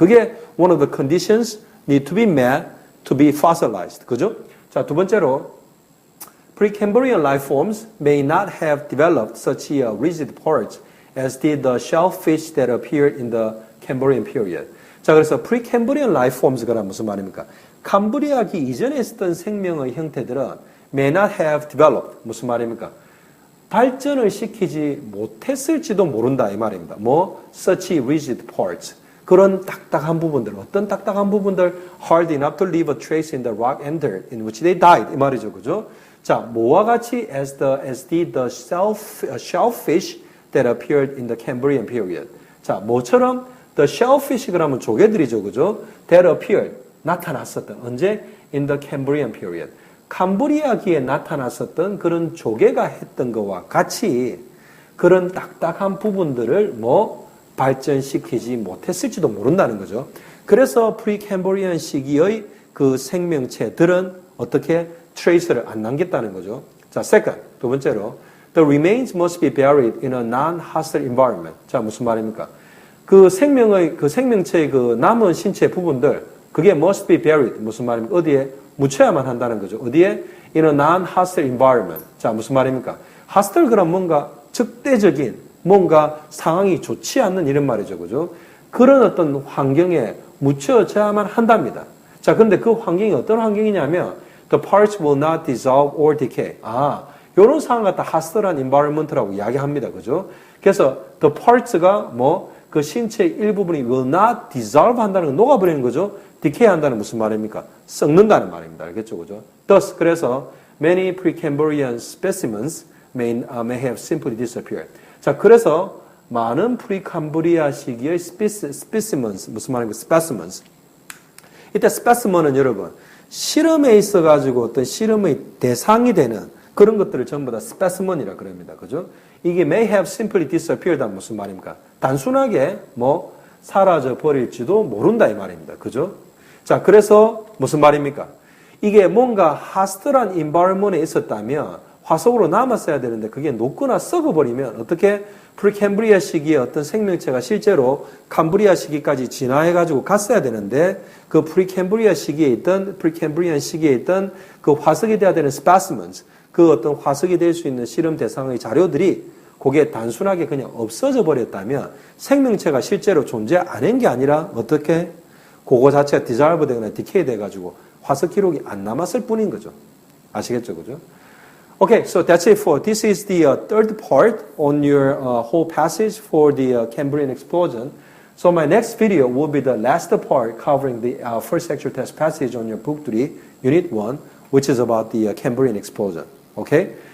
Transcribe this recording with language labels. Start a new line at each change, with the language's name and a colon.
Korean: 그게
English: one of the conditions need to be met to be fossilized.
Korean: 그죠? 자, 두 번째로
English: Precambrian life forms may not have developed such rigid parts as did the shellfish that appeared in the Cambrian period.
Korean: 자, 그래서
English: Precambrian life forms
Korean: 가 무슨 말입니까? 캄브리아기 이전에 있었던 생명의 형태들은
English: may not have developed.
Korean: 무슨 말입니까? 발전을 시키지 못했을지도 모른다 이 말입니다.
English: such rigid parts.
Korean: 그런 딱딱한 부분들, 어떤 딱딱한 부분들
English: hard enough to leave a trace in the rock and dirt in which they died.
Korean: 이 말이죠. 그죠? 자, 뭐와 같이
English: as did the shellfish that appeared in the Cambrian period.
Korean: 자, 뭐처럼
English: the shellfish
Korean: 그러면 조개들이죠. 그죠?
English: that appeared
Korean: 나타났었던 언제?
English: in the Cambrian period.
Korean: 캄브리아기에 나타났었던 그런 조개가 했던 것과 같이 그런 딱딱한 부분들을 발전시키지 못했을지도 모른다는 거죠. 그래서 프리캠브리안 시기의 그 생명체들은 어떻게 트레이스를 안 남겼다는 거죠.
English: 자, second,
Korean: 두 번째로
English: the remains must be buried in a non-hostile environment.
Korean: 자, 무슨 말입니까? 그 생명체의 그 남은 신체 부분들 그게
English: must be buried.
Korean: 무슨 말입니까? 어디에 묻혀야만 한다는 거죠. 어디에?
English: In a non-hostile environment.
Korean: 자, 무슨 말입니까? hostile 그럼 뭔가 적대적인 뭔가 상황이 좋지 않는 이런 말이죠. 그죠? 그런 어떤 환경에 묻혀져야만 한답니다. 자, 근데 그 환경이 어떤 환경이냐면
English: the parts will not dissolve or decay.
Korean: 요런 상황 갖다 hostile한 environment라고 이야기합니다. 그죠? 그래서
English: the parts
Korean: 가 그 신체의 일부분이
English: will not dissolve
Korean: 한다는 건 녹아버리는 거죠. decay 한다는 무슨 말입니까? 썩는다는 말입니다. 알겠죠? 그죠?
English: Thus,
Korean: 그래서
English: many Precambrian specimens may have simply disappeared.
Korean: 자, 그래서 많은 프리캄브리아 시기의 specimens, 무슨 말입니까? specimens. 이때 specimen은 여러분, 실험에 있어가지고 어떤 실험의 대상이 되는 그런 것들을 전부 다 specimen이라 그럽니다. 그죠? 이게
English: may have simply disappeared
Korean: 는 무슨 말입니까? 단순하게 뭐 사라져 버릴지도 모른다 이 말입니다. 그죠? 자, 그래서 무슨 말입니까? 이게 뭔가 하스트란 environment에 있었다면 화석으로 남았어야 되는데 그게 녹거나 썩어버리면 어떻게 프리캠브리아 시기에 어떤 생명체가 실제로 캄브리아 시기까지 진화해가지고 갔어야 되는데 그 프리캠브리안 시기에 있던 그 화석이 돼야 되는 specimens, 그 어떤 화석이 될 수 있는 실험 대상의 자료들이 그게 단순하게 그냥 없어져 버렸다면 생명체가 실제로 존재 안 한 게 아니라 어떻게 그거 자체가 디졸브 되거나 디케이 돼가지고 화석 기록이 안 남았을 뿐인 거죠. 아시겠죠? 그죠?
English: Okay, so that's it for this is the third part on your whole passage for the Cambrian explosion. So my next video will be the last part covering the first actual test passage on your book 3, unit 1, which is about the Cambrian explosion. Okay?